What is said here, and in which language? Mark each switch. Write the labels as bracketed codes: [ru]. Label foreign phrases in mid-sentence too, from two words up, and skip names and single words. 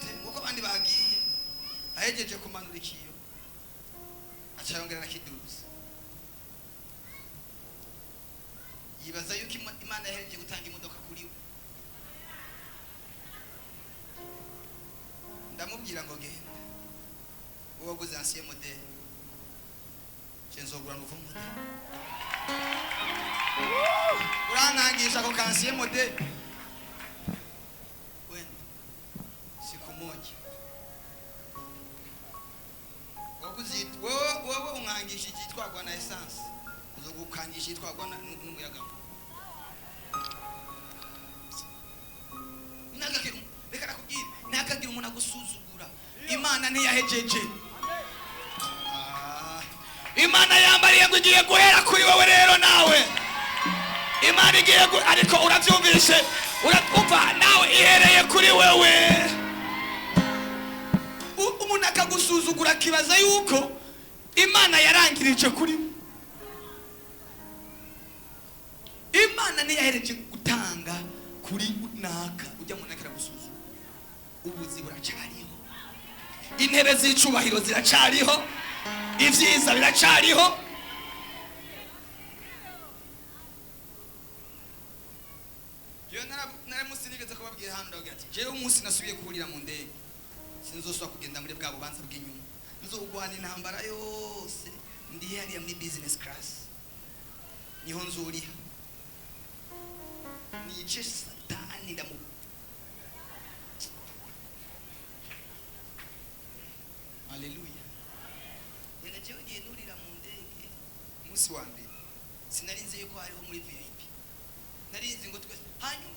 [rn] Nguko abandi bagiye ahejeje kumanura ikiyo acayongera nakiduza. Yibaza yuko Imana yahereje gutanga imodoka kuri we. Ndamubwira ngo genda wowe waguze [fr] ancien modèle, [rn] nzogura [fr] nouveau modèle. [rn] Uranangisha ko [fr] ancien modèle [sw] siku moja [rn] wowe ungangisha ikitwagwa na essence, uzogukangisha itwagwa n'umuyaga. Reka nakubwira, nakagira umuntu agusuzugura. Imana ntiyahejeje. Imana yambariye ngo igiye guhera kuri wowe rero nawe. Imana igiye ariko uravyumvise, urakumva nawe ihereye kuri wewe. Umuntu akagusuzugura kibaza yuko Imana yarangirije kuri we. Imana ntiyahereje gutanga kuri naka ujya mu nakira gusuzugura. Ubuzi buracariho. intebe z'icubahiro ziracariho, ivyiza biracariho. Yo naramusi nigeze kubabwira hano ndavuga ati jewe umunsi nasubiye kuhurira mu ndege sinzosubira kugenda muri bwa bubanza bw'inyuma, nzogwana intambara yose ndi hariya muri [en] business class, [rn] niho nzuriha nice satani ndamu. Haleluya. Yega jewe ngiye nurira mu ndege umunsi wa mbere sinarinze yuko hariho muri VIP, narinzi ngo twese hanyuma